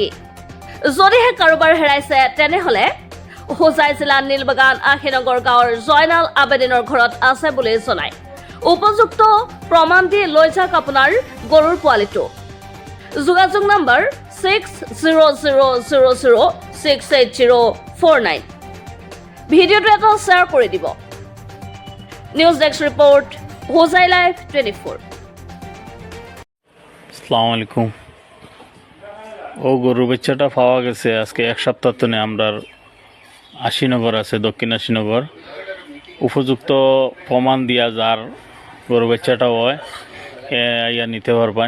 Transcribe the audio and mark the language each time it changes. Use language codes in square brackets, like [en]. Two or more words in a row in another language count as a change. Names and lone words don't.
[as] যদিহে কাৰোবাৰ হেৰাইছে তেনেহলে হোজাই জিলাৰ নীলবাগান আশীনগৰ গাঁৱৰ জয়নাল আবেদিনৰ ঘৰত আছে বুলি জনায়। উপযুক্ত প্ৰমাণ দি লৈ যাওক আপোনাৰ গৰুৰ পোৱালিটো। যোগাযোগ নম্বৰ 6000068049। ভিডিঅ'টো এটা শ্বেয়াৰ কৰি দিব। [en] news desk report, [as] হোজাই লাইভ 24। [ar] السلام عليكم. [bn] ও গরুর বাচ্চাটা পাওয়া গেছে আজকে এক সপ্তাহ তো নেই। আমরা আশীনগর আছে, দক্ষিণ আশীনগর, উপযুক্ত প্রমাণ দিয়া যার গরু বাচ্চাটা হয় ইয়া নিতে পারবেন।